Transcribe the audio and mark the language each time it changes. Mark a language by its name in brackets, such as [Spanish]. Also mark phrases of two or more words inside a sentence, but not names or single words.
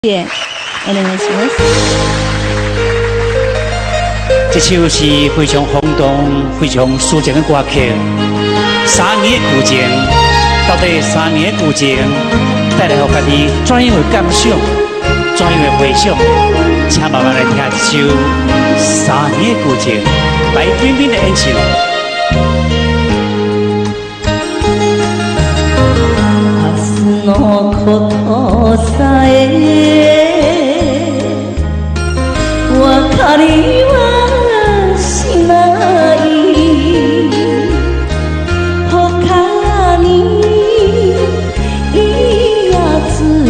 [Japanese] お願いします。 [Chinese] 这首是非常轰动、非常抒情的歌曲。3年的旧情，到底3年的旧情带来给家己怎样的感想、怎样的回想？请慢慢来听这首《3年的旧情》，白冰冰的演唱。 [Japanese] 明日のことさえ分かりはしない他にいいやつ